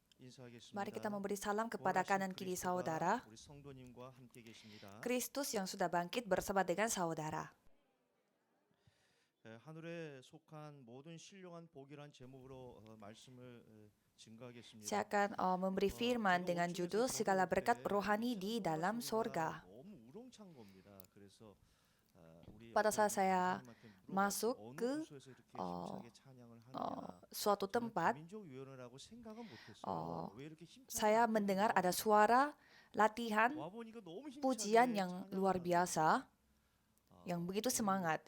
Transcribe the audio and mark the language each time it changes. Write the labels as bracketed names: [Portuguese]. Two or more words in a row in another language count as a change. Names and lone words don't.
[Indonesian] Mari kita memberi salam kepada kanan kiri saudara. Kristus yang sudah bangkit bersama dengan saudara. [Korean] 하늘에 속한 모든 신령한 복이란 제목으로 말씀을 증거하겠습니다. [Indonesian] Saya akan memberi firman dengan judul segala berkat rohani di dalam sorga. Pada saat saya masuk ke suatu tempat, saya mendengar ada suara latihan pujian yang luar biasa, yang begitu semangat.